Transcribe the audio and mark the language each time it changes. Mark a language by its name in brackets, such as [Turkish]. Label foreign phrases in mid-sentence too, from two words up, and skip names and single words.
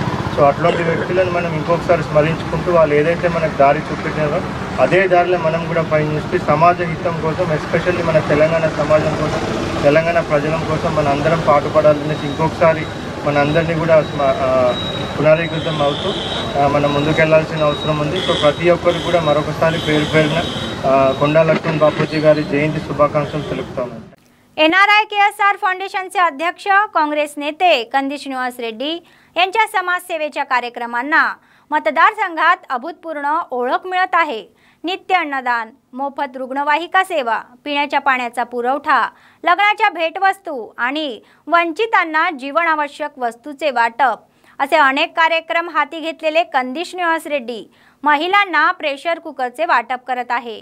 [Telugu] సో అట్లాంటి వ్యక్తులను మనం ఇంకొకసారి స్మరించుకుంటూ వాళ్ళు ఏదైతే మనకు దారి చూపెట్టారో అదే దారిలో మనం కూడా పయనిస్తూ సమాజ హితం కోసం, ఎస్పెషల్లీ మన తెలంగాణ సమాజం కోసం, తెలంగాణ ప్రజల కోసం మన అందరం పాటుపడాలనేసి ఇంకొకసారి మన అందరినీ కూడా పునరీకృతం అవుతూ మనం ముందుకెళ్లాల్సిన అవసరం ఉంది. సో ప్రతి ఒక్కరికి కూడా మరొకసారి పేరున కొండా లక్ష్మణ్ बापूजी గారి జయంతి శుభాకాంక్షలు తెలుపుతాము. [Marathi] NRI KSR फाउंडेशनचे अध्यक्ष, काँग्रेस नेते कंदी श्रीनिवास रेड्डी यांच्या समाजसेवेच्या कार्यक्रमांना मतदारसंघात अभूतपूर्व ओळख मिळत आहे. नित्य अन्नदान, मोफत रुग्णवाहिका सेवा, पिण्याच्या पाण्याचा पुरवठा, लग्नाच्या भेटवस्तू आणि वंचितांना जीवनावश्यक वस्तूचे वाटप असे अनेक कार्यक्रम हाती घेतलेले कंदी श्रीनिवास रेड्डी महिलांना [English] pressure cookerचे [Marathi] वाटप करत आहे.